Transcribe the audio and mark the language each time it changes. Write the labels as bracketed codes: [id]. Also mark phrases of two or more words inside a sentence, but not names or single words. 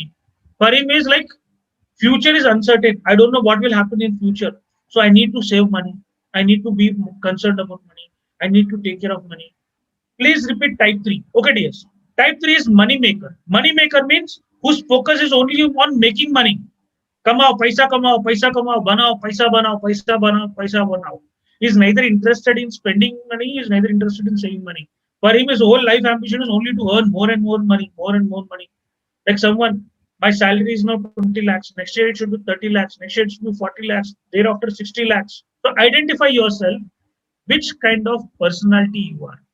[en] For him is like future is uncertain. I don't know what will happen in future, so I need to save money. I need to be concerned about money. I need to take care of money. Please repeat type 3. Okay, dears. Type 3 is money maker. Money maker means whose focus is only on making money. [hi] कमाओ पैसा कमाओ बनाओ पैसा बनाओ. [en] He's neither interested in spending money, he's neither interested in saving money. For him, his whole life ambition is only to earn more and more money, more and more money. Like someone, My salary is now 20 lakhs. Next year it should be 30 lakhs. Next year it should be 40 lakhs. Thereafter 60 lakhs. So identify yourself which kind of personality you are.